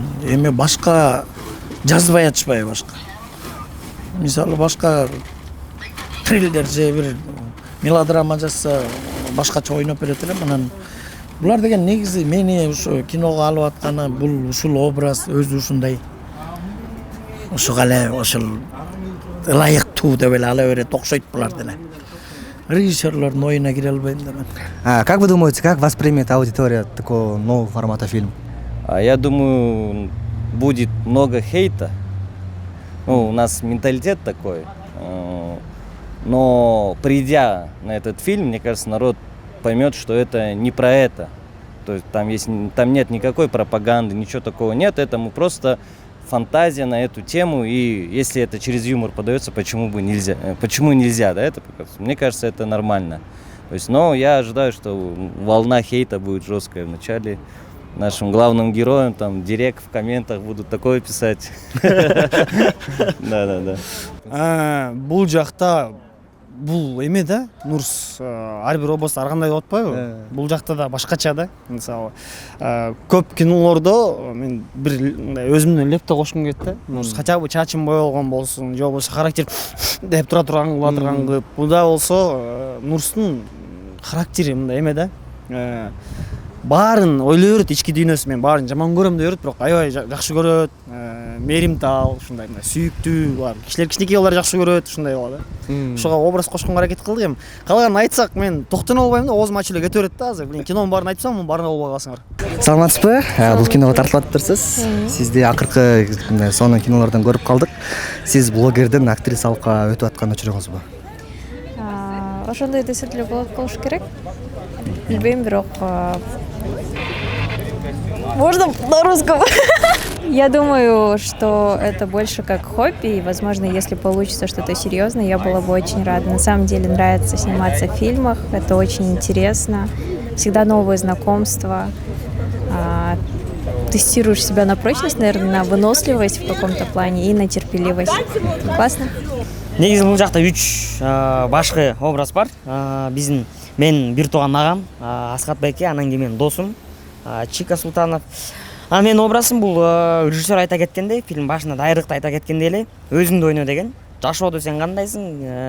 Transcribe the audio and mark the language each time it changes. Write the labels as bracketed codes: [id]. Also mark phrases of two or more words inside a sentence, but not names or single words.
[ky] Эми башка жазбай атышпайбы башка. Мисалы башка триллер же бир мелодрама жазса башкача ойноп берет эле. Анан булар деген негизи мени ушу киного алып атканы бул ушул образ өзү ушундай. Ошого эле ошол ылайыктуу деп эле ала берет, окшойт булар деле. Режиссерлордун оюна кире албайм да мен. [ru] Как вы думаете, как воспримет аудитория такого нового формата фильма? Я думаю, будет много хейта. Ну, у нас менталитет такой. Но придя на этот фильм, мне кажется, народ поймет, что это не про это. То есть там нет никакой пропаганды, ничего такого нет. Это просто фантазия на эту тему. И если это через юмор подается, почему нельзя, да, это показывать? Мне кажется, это нормально. То есть, но я ожидаю, что волна хейта будет жесткая в начале. Нашим главным героям там директ в комментах будут такое писать. Да. [ky] Бул жакта бул эме да, Нурс ар бир област ар кандай болуп атпайбы? Бул жакта да башкача да. Мисалы, көп кинолордо мен бир өзүмдүн лепте кошкум келет да. Нурс [ru] хотя бы [ky] чачым боелгон болсун, же болбосо характер деп тура турган кыла турган кылып. Буда болсо Нурстун характери мындай эме да. Баарын ойлой берет, ички дүйнөсү, мен баарын жаман көрөм деп берет, бирок аябай жакшы көрөт, мээримтал, ушундай сүйүктүү, булар кишилер кичинекей балдар жакшы көрөт, ушундай болот да. Ошого образ кошконго аракет кылдык эми. Калганын айтсак мен токтоно албайм да, оозум ачылып кете берет да азыр. Блин, кинонун баарын айтсам, мунун баарын албай каласыңар. Саламатсызбы? Бул киного тартылып атыптырсыз. Сизди акыркы сонун кинолордон көрүп калдык. Сиз блогерден актрисалыкка өтүп аткан учуруңузбу? Ошондой десет эле болуш керек. Билбейм, бирок [ru] можно на русском. Я думаю, что это больше как хобби, и, возможно, если получится что-то серьезное, я была бы очень рада. На самом деле нравится сниматься в фильмах, это очень интересно. Всегда новые знакомства. Тестируешь себя на прочность, наверное, на выносливость в каком-то плане и на терпеливость. Классно? [ky] Негизи бул жакта 3 башкы образ бар. Биздин мен бир тууган агам Асхат Байке, анан кийин менин досум Чика Султанов. Менин образым бул режиссер айта кеткендей, фильм башында дайрыкта айта кеткендей эле, өзүңдү ойно деген. Жашоодо сен кандайсың?